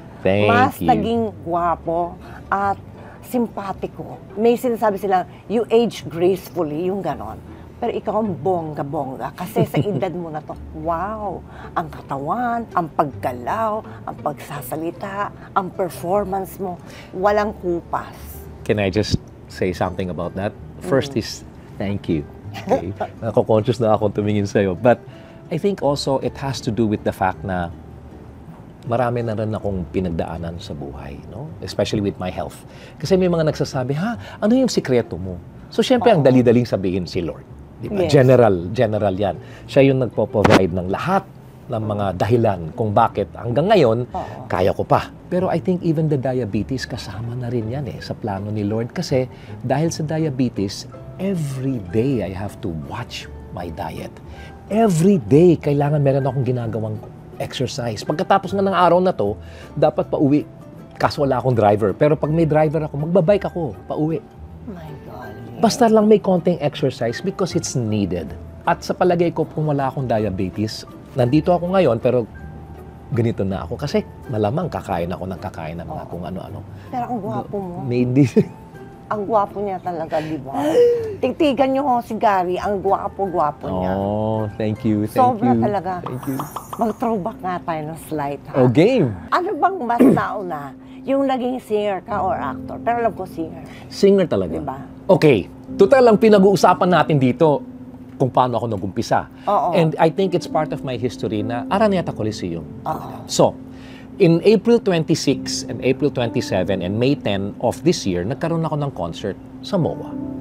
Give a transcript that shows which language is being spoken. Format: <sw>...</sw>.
<tl>Mas naging gwapo at simpatiko. May sinasabi silang,</tl> <en>you age gracefully,</en> <tl>yung ganon. Pero ikaw ang bongga-bongga kasi sa edad mo na to, wow, ang katawan, ang paggalaw, ang pagsasalita, ang performance mo, walang kupas.</tl> <en>Can I just say something about that? First is, thank you. Okay?</en> <tl>Nako-conscious na ako tumingin sa'yo.</tl> <en>But I think also it has to do with the fact</en> <tl>na marami na rin akong pinagdaanan sa buhay, no?</tl> <en>Especially with my health.</en> <tl>Kasi may mga nagsasabi, ano yung sikreto mo? So, syempre, ang dali-daling sabihin si Lord. Diba?</tl> <en>Yes. General yan.</en> <tl>Siya yung nagpo-provide ng lahat ng mga dahilan kung bakit hanggang ngayon, kaya ko pa. Pero</tl> <en>I think even the diabetes,</en> <tl>kasama na rin yan sa plano ni Lord. Kasi dahil sa diabetes,</tl> <en>every day I have to watch my diet.</en> <tl>Every day, kailangan meron akong ginagawang exercise. Pagkatapos nga ng araw na to, dapat pauwi. Kaso wala akong driver. Pero pag may driver ako, magbabike ako, pauwi.</tl> <en>My God.</en> <tl>Basta lang may konting</tl> <en>exercise because it's needed.</en> <tl>At sa palagay ko, kung wala akong diabetes, nandito ako ngayon, pero ganito na ako. Kasi malamang kakain ako ng mga kung ano-ano. Pero ang gwapo mo. May hindi. Ang gwapo niya talaga, di ba? Tigtigan niyo ho si Gary, ang gwapo-gwapo niya.</tl> <en>Oh, thank you.</en> <tl>Sobra talaga.</tl> <en>Thank you.</en> <tl>Mag-throwback nga tayo ng slide, ha?</tl> <en>Oh, game.</en> <tl>Ano bang mas nauna? yung naging singer ka or actor. Pero alam ko singer. Singer talaga. Diba? Okay. Total lang pinag-uusapan natin dito kung paano ako nag-umpisa. Oo.</tl> <en>And I think it's part of my history na Araneta Coliseum.</en> <tl>Oo.</tl> <en>So, in April 26 and April 27 and May 10 of this year,</en> <tl>nagkaroon ako ng concert sa MOA.</tl>